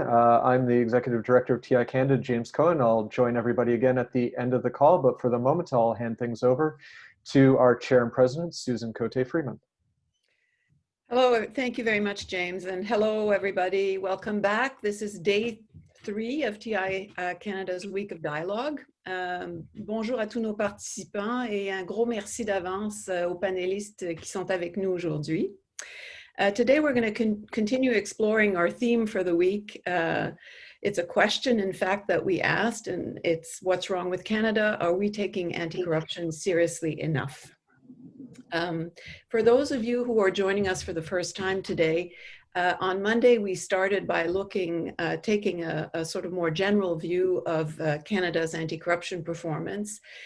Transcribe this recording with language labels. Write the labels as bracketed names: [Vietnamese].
[English] I'm the Executive Director of TI Canada, James Cohen. I'll join everybody again at the end of the call, but for the moment, I'll hand things over to our Chair and President, Susan Cote-Freeman. Hello, thank you very much, James, and hello, everybody. Welcome back. This is day 3 of TI Canada's Week of Dialogue. [French] Bonjour à tous nos participants et un gros merci d'avance aux panélistes qui sont avec nous aujourd'hui. [English] Today we're going to continue exploring our theme for the week. It's a question, in fact, that we asked, and it's what's wrong with Canada? Are we taking anti-corruption seriously enough? For those of you who are joining us for the first time today, on Monday we started by taking a sort of more general view of Canada's anti-corruption performance.